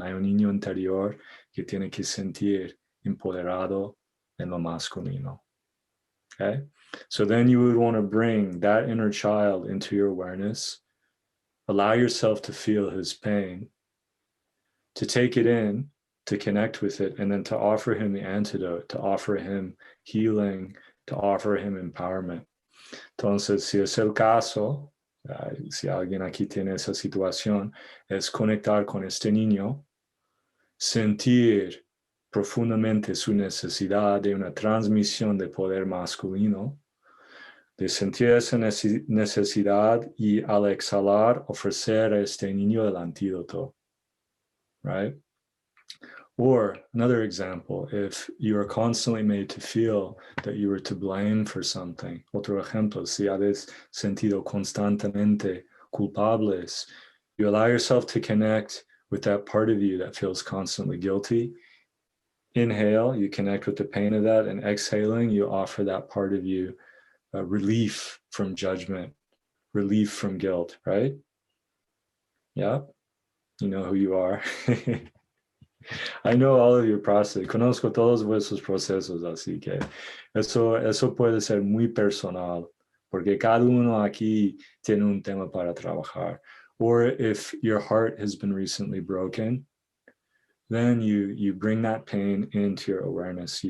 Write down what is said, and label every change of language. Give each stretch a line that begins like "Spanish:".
Spanish: Hay un niño interior que tiene que sentir empoderado en lo masculino.
English: Okay? So then you would want to bring that inner child into your awareness, allow yourself to feel his pain, to take it in, to connect with it, and then to offer him the antidote, to offer him healing, to offer him empowerment.
Spanish: Entonces, si es el caso, si alguien aquí tiene esa situación, es conectar con este niño, sentir profundamente su necesidad de una transmisión de poder masculino, de sentir esa necesidad y al exhalar ofrecer a este niño el antídoto, right?
English: Or another example, if you are constantly made to feel that you were to blame for something.
Spanish: Otro ejemplo, si habéis sentido constantemente culpables,
English: you allow yourself to connect with that part of you that feels constantly guilty. Inhale, you connect with the pain of that, and exhaling, you offer that part of you relief from judgment, relief from guilt, right? Yeah, you know who you are. I know all of your process,
Spanish: conozco todos vuestros procesos, así que eso puede ser muy personal, porque cada uno aquí tiene un tema para trabajar.
English: Or if your heart has been recently broken, then you bring that pain into your awareness.